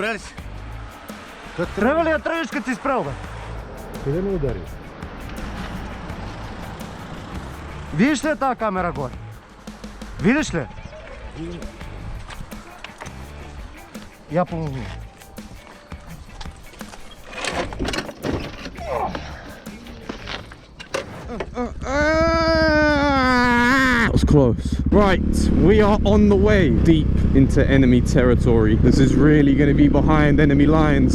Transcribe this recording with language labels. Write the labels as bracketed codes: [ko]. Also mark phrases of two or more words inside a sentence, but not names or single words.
[bg] добре ли си? Как Трябва ли да тръгнеш като си спрел, бе? Къде ме удари? Видиш ли тази камера горе? Видиш ли? Я помогни. [en] That was close. Right, we are on the way deep into enemy territory. This is really going to be behind enemy lines.